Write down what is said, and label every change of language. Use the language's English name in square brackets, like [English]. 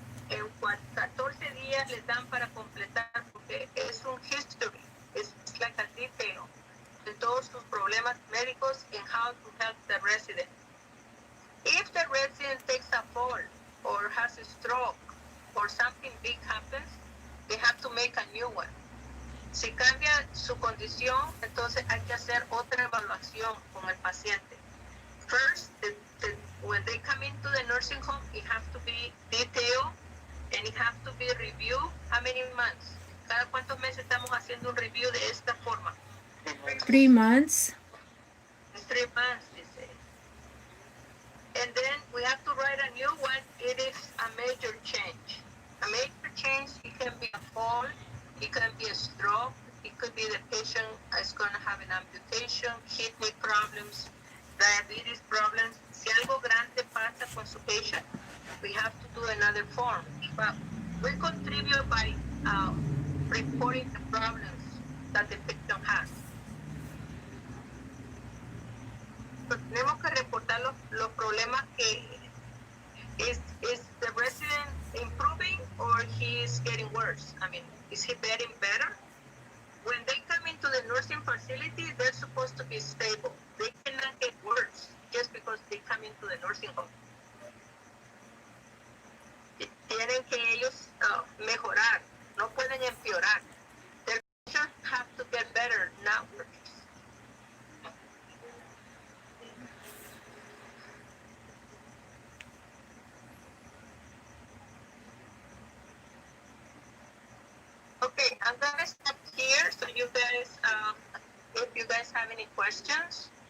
[Spanish] 14 días les dan para completar, porque es un history, [English] it's like a detail [Spanish] de todos sus problemas médicos [English] and how to help the resident. If the resident takes a fall or has a stroke or something big happens, they have to make a new one. [Spanish] Si cambia su condición, entonces hay que hacer otra evaluación con el paciente. [English] First, when they come into the nursing home, it has to be detailed and it has to be reviewed. How many months? [Spanish] ¿Cada cuántos meses estamos haciendo un review de esta forma? [English] 3 months. 3 months, they say. And then we have to write a new one. It is a major change. A major change, it can be a fall, it can be a stroke, it could be the patient is going to have an amputation, kidney problems, diabetes problems. [Spanish] Si algo grande pasa con su [English] patient, we have to do another form. But we contribute by reporting the problems that the patient has. So, [Spanish] tenemos que reportar los problemas que [English] is the resident improving or he is getting worse? I mean, is he getting better? When they come into the nursing facility, they're supposed to be stable. They cannot get worse just because they come into the nursing home. [Spanish] Tienen que ellos mejorar, no pueden empeorar. [English] Their patients have to get better, not worse. Okay, I'm gonna stop here so you guys, if you guys have any questions.